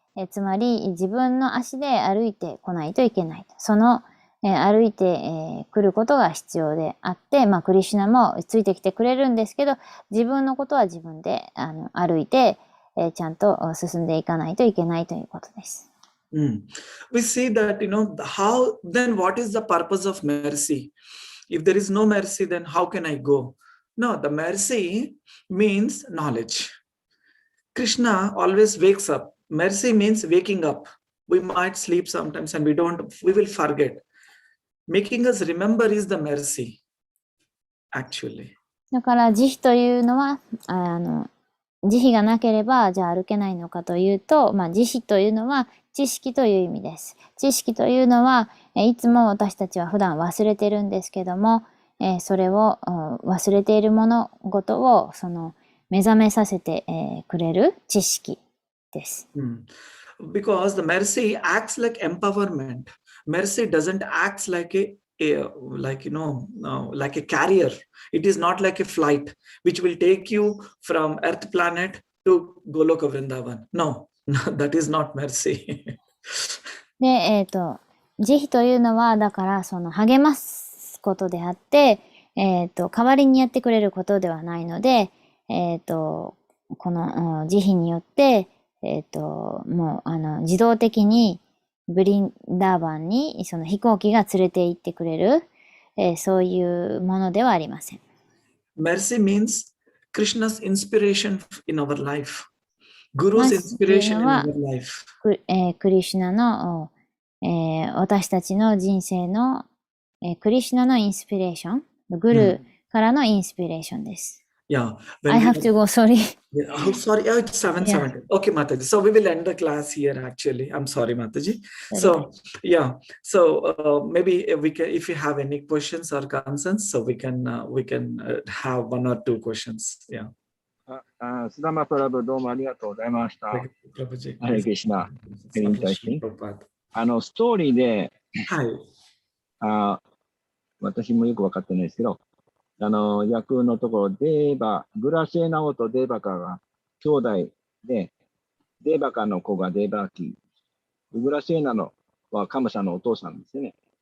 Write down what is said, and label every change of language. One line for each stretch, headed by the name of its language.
Japanese: つまり自分の足で歩いてこないといけない。その歩いてくることが必要であって、クリシュナもついてきてくれるんですけど、自分のことは自分で歩いてちゃんと進んでいかないといけないということです。
English: We see that, how then what is the purpose of mercy? If there is no mercy, then how can I go? No, the mercy means knowledge. Krishna always wakes up. Mercy means waking up. We might sleep sometimes and we will forget. Making us remember is the mercy, actually.
Japanese: だから慈悲というのは慈悲がなければじゃあ歩けないのかというと、慈悲というのは知識という意味です。知識というのはいつも私たちは普段忘れてるんですけども、それを忘れている物事を目覚めさせてくれる知識です。
English: Because the mercy acts like empowerment. Mercy doesn't act like like a carrier. It is not like a flight which will take you from Earth planet to Goloka Vrindavan. No, that is not mercy.
Japanese: で、慈悲というのはだから励ますことであって、代わりにやってくれることではないので、この慈悲によって、もう自動的にブリンダーバンにその飛行機が連れて行ってくれる、そういうものではありません。
English: Mercy means Krishna's inspiration in our life. Guru's inspiration in our life.
Japanese: クリシュナの、私たちの人生の、クリシュナのインスピレーション、グルからのインスピレーションです。
English: Yeah. I have to go, sorry. Oh, sorry. Oh, it's 7:70. Okay, Mataji. So we will end the class here, actually. I'm sorry, Mataji. So, yeah. So maybe if you have any questions or concerns, so we can have one or two questions. Yeah.
Japanese: 須玉プラブどうもありがとうございました。ハレクリシナ、ヘリン対してストーリーで、私もよく分かってないですけど、役のところ、グラシェナオとデーバカが兄弟で、デーバカの子がデーバーキー、グラシェナのはカムサのお父さんですよね。